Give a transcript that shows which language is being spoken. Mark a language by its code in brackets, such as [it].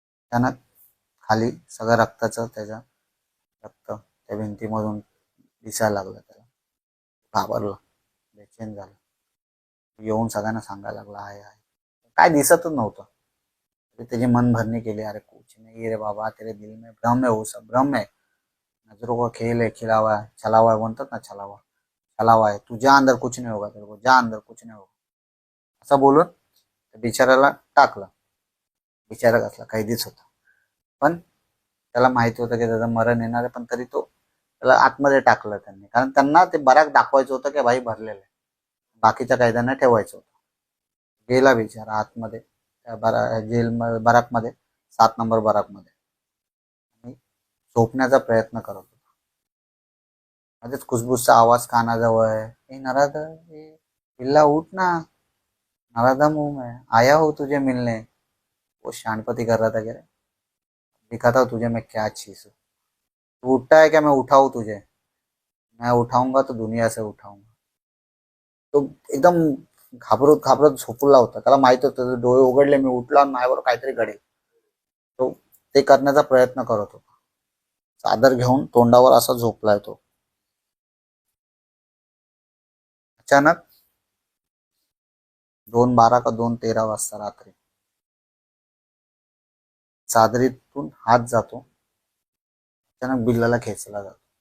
[mr] त्यानं खाली सगळं रक्ताचं, त्याच्या रक्त त्या भिंतीमधून दिसायला लागलं. त्याला घाबरला, बेचैन झाला. येऊन सगळ्यांना सांगायला लागला आहे काय दिसतच नव्हतं. त्याची मन भरणी केली, [hi] अरे कुछ नहीं रे बाबा, तेरे दिल में भ्रम है, वो सब भ्रम है, नजरों का खेल है, खिलावा है, छलावा है, [mr] म्हणतात ना छलावा, [hi] छलावा है, तू जा अंदर कुछ नहीं होगा, तेरे को जा अंदर कुछ नहीं होगा, [mr] असं बोलून बिचाऱ्याला टाकलं. बिचारा कसला कैदीच होता, पण त्याला माहिती होतं की त्याचं मरण येणार आहे, पण तरी तो त्याला आतमध्ये टाकलं त्यांनी, कारण त्यांना ते बराक दाखवायचं होतं की भाई भरलेलं आहे, बाकीच्या कैद्यांना ठेवायचं होतं. गेला बिचारा आतमध्ये त्या जेल बराकमध्ये, 7 नंबर बराकमध्ये, आणि झोपण्याचा प्रयत्न करत होता. मध्येच खुसबुसचा आवाज कानाजवळ आहे, [hi] ए नराधम, ए बिल्ला उठ ना, नराधम हूं मैं, आया हूँ तुझे मिलने. वो शानपति कर रहा था, कह रहे दिखाता हूँ तुझे मैं क्या चीज हूँ, तू उठता है क्या मैं उठाऊं तुझे, मैं उठाऊंगा तो दुनिया से उठाऊंगा. [mr] तो एकदम घाबरत घाबरत झोपला होता, त्याला माहित होतं डोळे उघडले मी उठला माझ्यावर काहीतरी घडेल. तो ते करण्याचा प्रयत्न करत होता. चादर घेऊन तोंडावर असा झोपलाय तो. अचानक 2:12 का 2:13 वाजता रात्री चादरीतून हात जातो, अचानक बिल्लाला खेचला जातो.